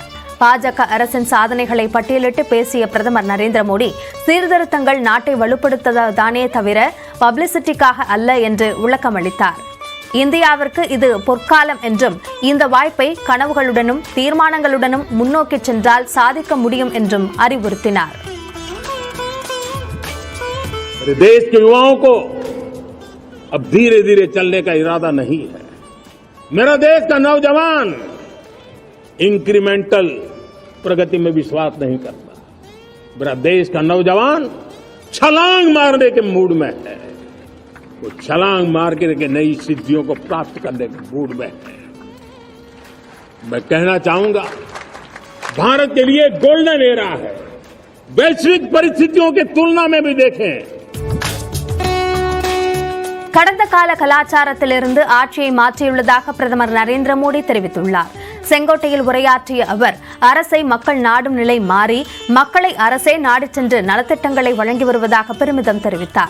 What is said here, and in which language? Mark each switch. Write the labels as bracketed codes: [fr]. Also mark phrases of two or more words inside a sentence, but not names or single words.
[ta] பாஜக அரசின் சாதனைகளை பட்டியலிட்டு பேசிய பிரதமர் நரேந்திர மோடி சீர்திருத்தங்கள் நாட்டை வலுப்படுத்ததானே தவிர பப்ளிசிட்டிக்காக அல்ல என்று விளக்கமளித்தார். இந்தியாவிற்கு இது பொற்காலம் என்றும் இந்த வாய்ப்பை கனவுகளுடனும் தீர்மானங்களுடனும் முன்னோக்கி சென்றால் சாதிக்க முடியும் என்றும் அறிவுறுத்தினார். [hi] देश के युवाओं को अब धीरे धीरे चलने का इरादा नहीं है। मेरा देश का नौजवान इंक्रीमेंटल प्रगति में विश्वास नहीं करता। मेरा देश का नौजवान छलांग मारने के मूड में है। वो छलांग मार के नई सिद्धियों को प्राप्त करने के मूड में है। मैं कहना चाहूंगा, भारत के लिए [en] golden era [hi] है। वैश्विक परिस्थितियों की तुलना में भी देखें, [ta] கடந்த கால கலாச்சாரத்திலிருந்து ஆட்சியை மாற்றியுள்ளதாக பிரதமர் நரேந்திர மோடி தெரிவித்துள்ளார். செங்கோட்டையில் உரையாற்றிய அவர் அரசை மக்கள் நாடும் நிலை மாறி மக்களை அரசே நாடிச் சென்று நலத்திட்டங்களை வழங்கி வருவதாக பெருமிதம் தெரிவித்தார்.